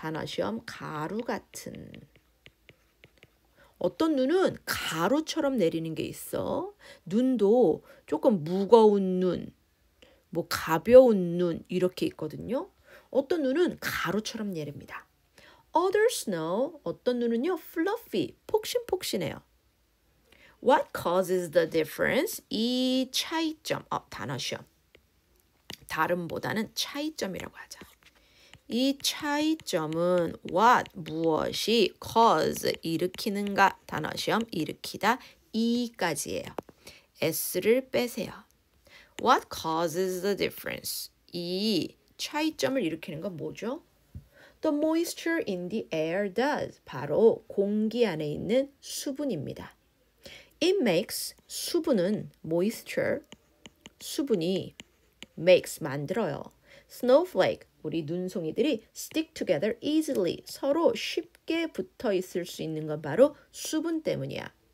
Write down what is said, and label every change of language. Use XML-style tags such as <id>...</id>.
<ko>단어 시험 가루 같은 어떤 눈은 가루처럼 내리는 게 있어. 눈도 조금 무거운 눈 뭐 가벼운 눈 이렇게 있거든요. 어떤 눈은 가루처럼 내립니다.</ko> <en>Other snow</en> <ko>어떤 눈은요 fluffy 폭신폭신해요.</ko> <en>What causes the difference?</en> <ko>이 차이점 단어 시험 다름보다는 차이점이라고 하자. 이 차이점은 what 무엇이 cause 일으키는가 단어 시험 일으키다 이까지예요. s를 빼세요.</ko> <en>What causes the difference?</en> <ko>이 차이점을 일으키는 건 뭐죠?</ko> <en>The moisture in the air does.</en> <ko>바로 공기 안에 있는 수분입니다. It makes 수분은 moisture 수분이 makes 만들어요. Snowflake 우리 눈송이들이</ko> <en>stick together easily</en> <ko>서로 쉽게 붙어 있을 수 있는 건 바로 수분 때문이야.</ko>